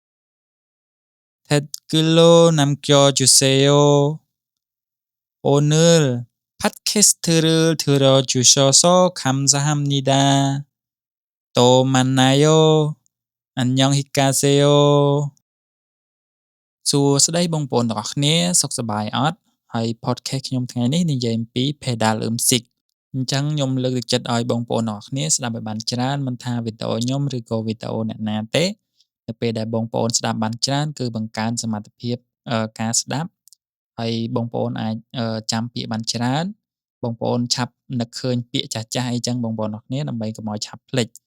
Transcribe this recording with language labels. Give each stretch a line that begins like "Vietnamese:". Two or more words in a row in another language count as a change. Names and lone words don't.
Korean: 댓글로 남겨주세요. 오늘 팟캐스트를 들어주셔서 감사합니다. 또 만나요. 안녕히 가세요.
Khmer: សួស្តីបងប្អូនទាំងអស់គ្នាសុខសប្បាយអត់ហើយ podcast ខ្ញុំថ្ងៃនេះនិយាយអំពី pedal អ៊ឹមស៊ីកអញ្ចឹងខ្ញុំលើកទឹកចិត្តឲ្យបងប្អូនទាំងអស់គ្នាស្ដាប់ឲ្យបានច្រើនមិនថាវីដេអូខ្ញុំឬក៏វីដេអូអ្នកណាទេនៅពេលដែលបងប្អូនស្ដាប់បានច្រើនគឺបង្កើនសមត្ថភាពការស្ដាប់ហើយបងប្អូនអាចចាំពាក្យបានច្រើនបងប្អូនឆាប់នឹកឃើញពាក្យចាស់ៗអីចឹងបងប្អូនទាំងអស់គ្នាដើម្បីកុំឲ្យឆាប់ភ្លេច